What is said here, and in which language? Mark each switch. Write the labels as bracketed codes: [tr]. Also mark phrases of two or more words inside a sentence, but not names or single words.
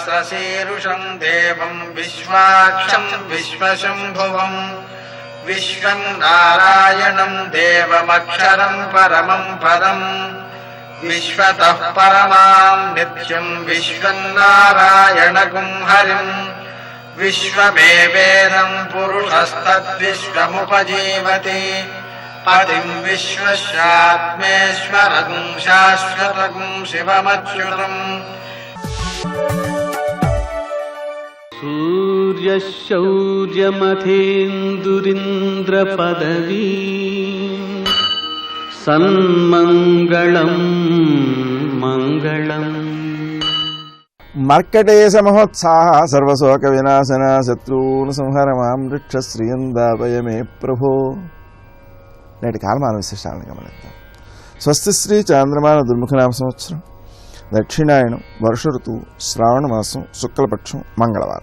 [sa] शीरुषं देवं विश्वाक्षं विश्वशम्भुवं विश्वं नारायणं देवमक्षरं परमं पदम् विश्वतः परमां नित्यं विश्वन्नारायणगुं हरिम् विश्वमेवेदं पुरुषस्तद्विश्वमुपजीवति पतिं विश्वस्यात्मेश्वरगुं शाश्वतगुं शिवमच्युतम् सूर्यशौर्यमथेन्दुरिन्द्रपदवी सन्मङ्गलं मङ्गलम् मर्कटेश महोत्साह सर्वशोक विनाशन शत्रुवुनु संहर मां वृक्ष श्रीयन्दापयमे प्रभो. [te] నేటి కాలమాన విశేషాలను గమనిద్దాం. స్వస్తి శ్రీ చాంద్రమాన దుర్ముఖనామ సంవత్సరం, దక్షిణాయనం, వర్ష ఋతువు, శ్రావణ మాసం, శుక్లపక్షం, మంగళవారం.